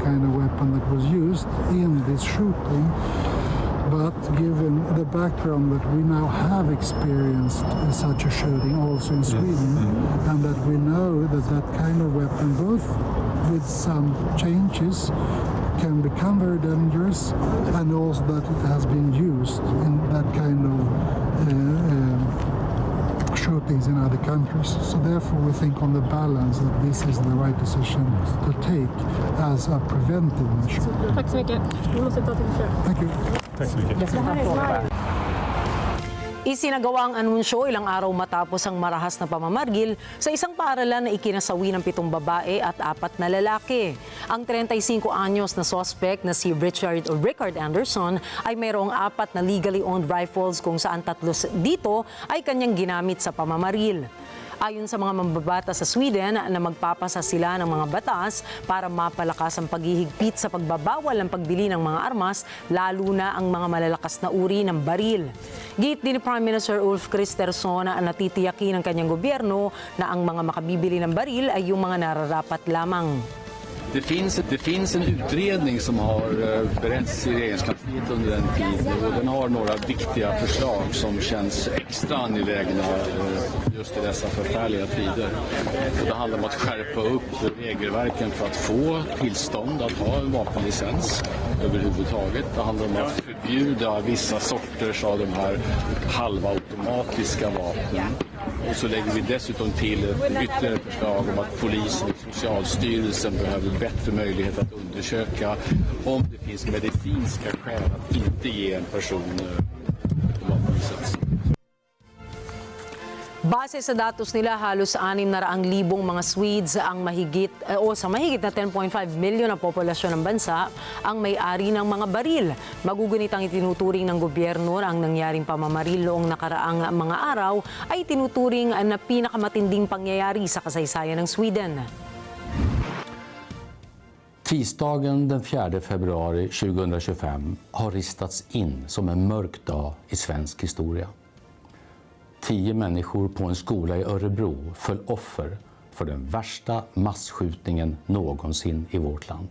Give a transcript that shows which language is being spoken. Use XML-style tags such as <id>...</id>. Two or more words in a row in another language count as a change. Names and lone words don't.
<en>kind of weapon that was used in this shooting, but given the background that we now have experienced such a shooting also in Sweden, and that we know that that kind of weapon, both with some changes, can become very dangerous, and also that it has been used in that kind of shootings in other countries. So therefore we think on the balance that this is the right decision to take as a preventive measure.</en> <sv>Tack så mycket. Vi måste ta tillfälle.</sv> <en>Thank you.</en> <sv>Tack så mycket.</sv> <tl>Isinagawa ang anunsyo ilang araw matapos ang marahas na pamamargil sa isang paaralan na ikinasawi ng 7 babae at 4 na lalaki. Ang 35 anyos na suspect na si Richard Anderson ay mayroong 4 na</tl> <en>legally owned rifles</en> <tl>kung saan 3 dito ay kanyang ginamit sa pamamaril. Ayon sa mga mambabata sa Sweden na magpapasa sila ng mga batas para mapalakas ang paghihigpit sa pagbabawal ng pagbili ng mga armas, lalo na ang mga malalakas na uri ng baril. Giit din ni</tl> <en>Prime Minister</en> <tl>Ulf Kristersson na natitiyakin ng kanyang gobyerno na ang mga makabibili ng baril ay yung mga nararapat lamang.</tl> <sv>Det finns en utredning som har beretts i regeringskansliet under en tid och den har några viktiga förslag som känns extra angelägna just i dessa förfärliga tider. Och det handlar om att skärpa upp regelverken för att få tillstånd att ha en vapenlicens överhuvudtaget. Det handlar om att förbjuda vissa sorters av de här halvautomatiska vapnen. Och så lägger vi dessutom till ett ytterligare förslag om att polisen och Socialstyrelsen behöver bättre möjlighet att undersöka om det finns medicinska skäl att inte ge en person vapenlicens.</sv> <tl>Base sa datos nila, halos 600,000 mga Swedes ang mahigit na 10.5 milyon na populasyon ng bansa ang may-ari ng mga baril. Magugunit ang itinuturing ng gobyerno na ang nangyaring pamamaril noong nakaraang mga araw ay tinuturing na pinakamatinding pangyayari sa kasaysayan ng Sweden.</tl> <sv>Tisdagen den 4 februari 2025 har ristats in som en mörk dag i svensk historia. 10 människor på en skola i Örebro föll offer för den värsta massskjutningen någonsin i vårt land.</sv>